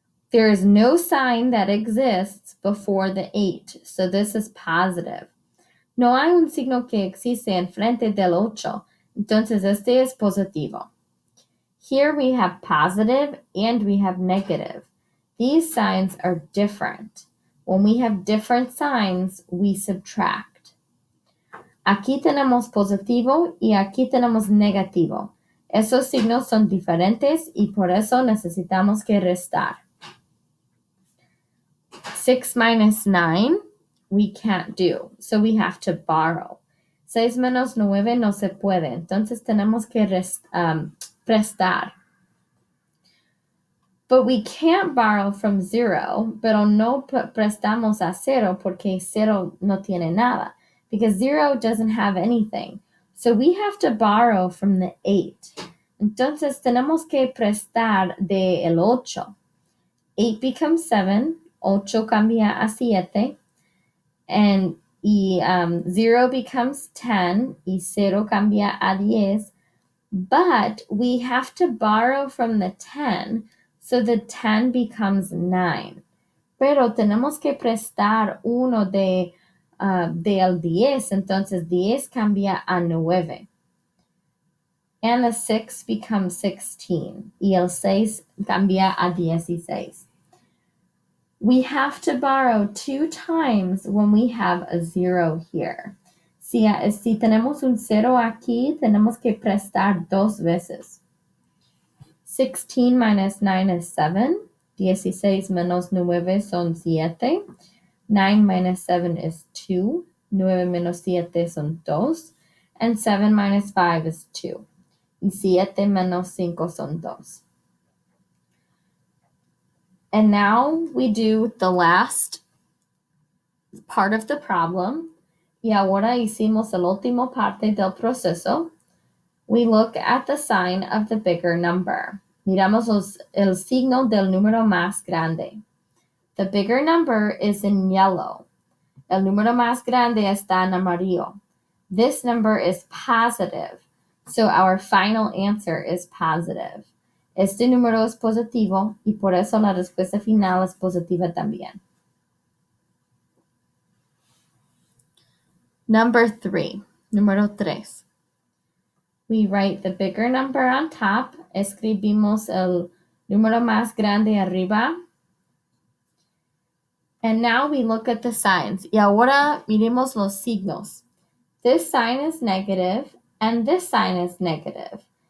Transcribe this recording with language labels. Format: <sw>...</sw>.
<en>There is no sign that exists before the 8, so this is positive.</en> <es>No hay un signo que existe enfrente del 8, entonces este es positivo.</es> <en>Here we have positive and we have negative. These signs are different. When we have different signs, we subtract.</en> <es>Aquí tenemos positivo y aquí tenemos negativo. Esos signos son diferentes y por eso necesitamos que restar.</es> <en>6 minus 9, we can't do, so we have to borrow.</en> <es>6 menos 9 no se puede, entonces tenemos que prestar.</es> <en>But we can't borrow from 0,</en> <es>pero no prestamos a 0 porque 0 no tiene nada,</es> <en>because 0 doesn't have anything. So we have to borrow from the 8.</en> <es>Entonces tenemos que prestar de el 8.</es> <en>8 becomes 7.</en> <es>8 cambia a 7.</es> <en>And 0 becomes 10.</en> <es>Y 0 cambia a 10.</es> <en>But we have to borrow from the 10. So the 10 becomes 9.</en> <es>Pero tenemos que prestar uno del 10. Entonces 10 cambia a 9.</es> <en>And the 6 becomes 16.</en> <es>Y el 6 cambia a 16.</es> <en>We have to borrow 2 times when we have a 0 here.</en> <es>Si tenemos un 0 aquí, tenemos que prestar 2 veces.</es> <en>16 minus 9 is 7.</en> <es>16 menos 9 son 7.</es> <en>9 minus 7 is 2.</en> <es>9 menos 7 son 2.</es> <en>And 7 minus 5 is 2.</en> <es>Y 7 menos 5 son 2.</es> <en>And now we do the last part of the problem.</en> <es>Y ahora hicimos el último parte del proceso.</es> <en>We look at the sign of the bigger number.</en> <es>Miramos el signo del número más grande.</es> <en>The bigger number is in yellow.</en> <es>El número más grande está en amarillo.</es> <en>This number is positive, so our final answer is positive.</en> <es>Este número es positivo y por eso la respuesta final es positiva también.</es> <en>Number 3.</en> <es>Número 3.</es> <en>We write the bigger number on top.</en> <es>Escribimos el número más grande arriba.</es> <en>And now we look at the signs.</en> <es>Y ahora miremos los signos.</es> <en>This sign is negative and this sign is negative.</en>